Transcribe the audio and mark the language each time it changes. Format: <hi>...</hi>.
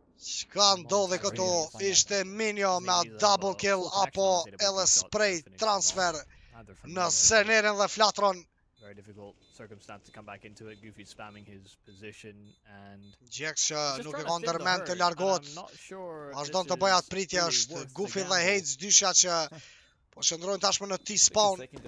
<sq>Çka ndodhi këtu? Ishte Minjo me double kill apo edhe spray transfer në Senerin dhe Flatron.</sq> <en>Very difficult circumstance to come back into it. Goofy spamming his position and</en> <sq>GX që nuk e ka ndërmend të largohet. Vazhdon të bëjë atë pritje, është Goofy dhe Hates dysha që po qëndrojnë tashmë në T-spawn.</sq>